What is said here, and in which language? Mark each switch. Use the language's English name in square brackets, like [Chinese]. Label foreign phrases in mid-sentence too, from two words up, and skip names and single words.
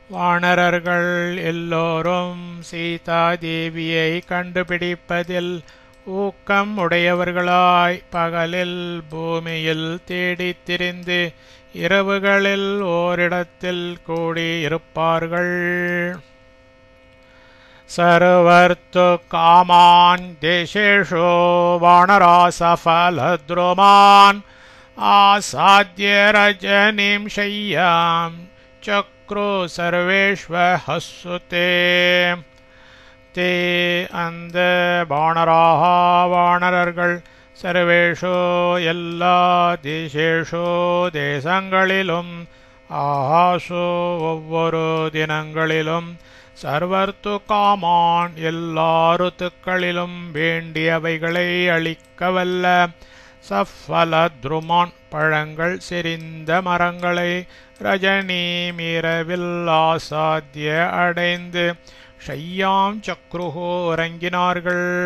[Tamil] வானரர்கள் எல்லோரும் சீதா தேவியை கண்டுபிடிப்பதில் ஊக்கம் உடையவர்களாய் பகலில் பூமியில் தேடித் திரிந்து இரவுகளில் ஓரிடத்தில் கூடியிருப்பார்கள். [Sanskrit] सर्वर्तु कामान् देशेषु वानरासफलद्रुमान् आसाद्य रजनीं शय्यां चक्रु सर्वेष्वहस्सुते ते அந்த [Tamil] வானரர்கள் சர்வேஷு எல்லா தேசேஷு தேசங்களிலும் ஆஹாசு ஒவ்வொரு தினங்களிலும் [Sanskrit] सर्वर्तु कामान् [Tamil] எல்லா ருத்துக்களிலும் வேண்டியவைகளை அளிக்கவல்ல சஃபலத்ருமான் பழங்கள் செறிந்த மரங்களை ரஜனி மீரவில் ஆசாத்திய அடைந்து [Sanskrit] शय्यां चक्रुः [Tamil] உறங்கினார்கள்.